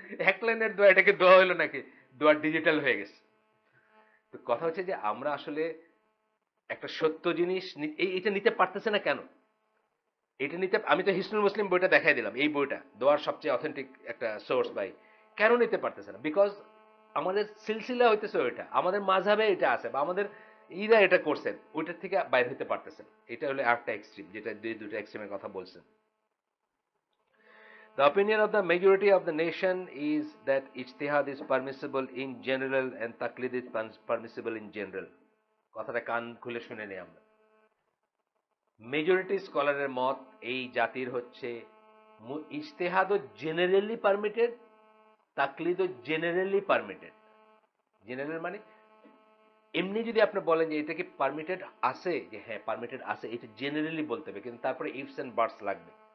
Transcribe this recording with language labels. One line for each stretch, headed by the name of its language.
Bangla: এক লাইনের দোয়া, এটাকে দোয়া হলো নাকি, দোয়া ডিজিটাল হয়ে গেছে। তো কথা হচ্ছে যে আমরা আসলে একটা সত্য জিনিস এটা নিতে পারতেছে না কেন, এটা নিতে, আমি তো হিসনুল মুসলিম বইটা দেখাই দিলাম, এই বইটা দোয়ার সবচেয়ে অথেন্টিক একটা সোর্স ভাই, কেন নিতে পারতেছে না? বিকজ আমাদের সিলসিলা হইতেছে ওইটা, আমাদের মাঝহাবে এটা আছে, বা আমাদের ইরা এটা করছেন, ওইটার থেকে বাইরে হইতে পারতেছেন। এটা হলো একটা এক্সট্রিম, যেটা দুটো এক্সট্রিমের কথা বলছেন।
English: The opinion of the majority of the nation is that ijtihad is permissible in general and taqlid is permissible in general.
Bangla: কথাটা কান খুলে শুনে নেই আমরা। মেজরিটি স্কলারের মত এই জাতির হচ্ছে ইজতেহাদও generally permitted, তাকলিদও generally permitted. General মানে এমনি যদি আপনি বলেন যে এটা কি পারমিটেড আছে, যে হ্যাঁ পারমিটেড আছে, এটা জেনারেলি বলতে হবে, কিন্তু তারপরে
English: ifs and buts
Bangla: লাগবে।